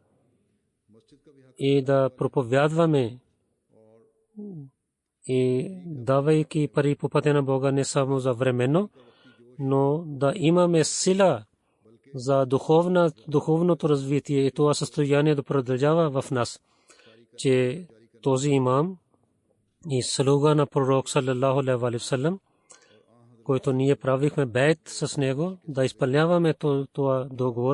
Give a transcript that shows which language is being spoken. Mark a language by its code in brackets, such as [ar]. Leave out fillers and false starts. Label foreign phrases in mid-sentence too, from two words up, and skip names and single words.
[bg] и да проповядваме и давайки пари по пътя на Бога не само за временно, но да имаме сила за духовното развитие и това състояние да продължава в нас, че този имам и слуга на пророк [ar] صلى الله عليه وسلم, [bg] който ние правихме бейт с него, да изпълняваме това договор.